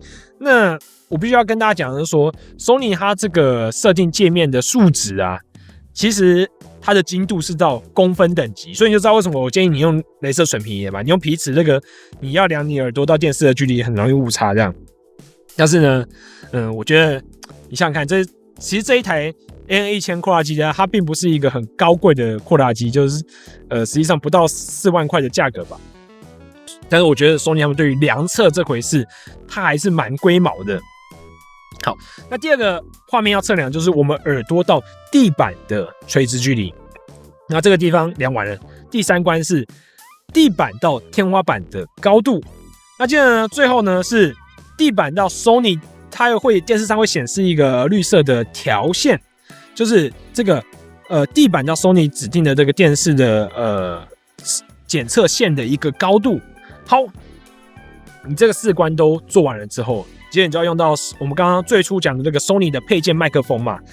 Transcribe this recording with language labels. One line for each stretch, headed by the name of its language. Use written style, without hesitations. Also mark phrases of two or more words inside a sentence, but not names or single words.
Chinese: 那我必須要跟大家講的是說 ，Sony 它這個設定界面的數值啊，其實它的精度是到公分等級，所以你就知道為什麼我建議你用雷射水平儀嘛。你用皮尺那個，你要量你耳朵到電視的距離，很容易誤差這樣。但是呢，我覺得你想想看，其實這一台 AN1000 擴大機呢，它並不是一個很高貴的擴大機，就是實際上不到4萬塊的價格吧。但是我覺得 Sony 他們對於量測這回事，它還是蠻龜毛的。好，那第二個畫面要測量就是我們耳朵到地板的垂直距離。那這個地方量完了，第三關是地板到天花板的高度。那接着呢，最後呢是地板到 Sony， 它会電視上會顯示一個綠色的條線，就是這個地板到 Sony 指定的這個電視的檢測線的一個高度。好，你這個4關都做完了之後，接着你就要用到我們剛剛最初講的這個 Sony 的配件麥克風嘛。